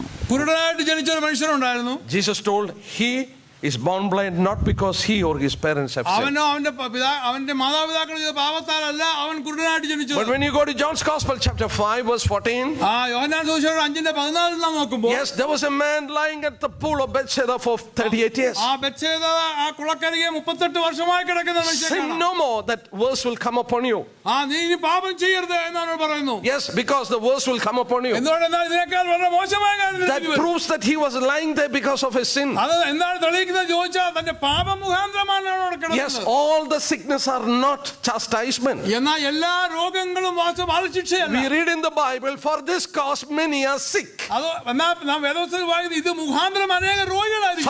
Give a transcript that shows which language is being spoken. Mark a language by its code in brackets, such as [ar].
[ml] കുരുടനായിട്ട് ജനിച്ച ഒരു മനുഷ്യനുണ്ടായിരുന്നു. [en] Jesus told he is born blind not because he or his parents have sinned. [ml] അവന്റെ മാതാപിതാക്കൾ ചെയ്ത പാപത്താലല്ല അവൻ കുരുടനായിട്ട് ജനിച്ചത്. [en] But when you go to John's Gospel chapter 5 verse 14, [ml] യോഹന്നാൻ സുവിശേഷം 5:14 നാം നോക്കുമ്പോൾ, [en] yes, there was a man lying at the pool of Bethesda for 38 years. [ml] ആ ബെത്സേദ ആ കുളക്കരയെ 38 വർഷമായി കിടക്കുന്ന മനുഷ്യനാണ്. [en] Sin no more, that verse will come upon you. [ml] നീ ഇനി പാപം ചെയ്യരുത് എന്നാണ് പറയുന്നു. [en] Yes, because the verse will come upon you. [ml] എന്തുകൊണ്ടെന്നാൽ ഇതിനേക്കാൾ വളരെ മോശമായ കാര്യം [en] That proves that he was lying there because of his sin. [ml] അത് എന്താണ് തെളിയിക്കുന്നത് ചോദിച്ചാൽ തന്റെ പാപം മുഖാന്തരമാണ് അവിടെ കിടക്കുന്നത്. [en] Yes, all the sickness are not chastisement. [ml] എന്നാൽ എല്ലാ രോഗങ്ങളും ബാലശിക്ഷയല്ല. [en] We read in the Bible, for this cause many are sick. [ml] അത് നാം വേദപുസ്തകത്തിൽ വായിക്കുന്നത് ഇത് മുഖാന്തരം അനേക രോഗികളായിരിക്കും.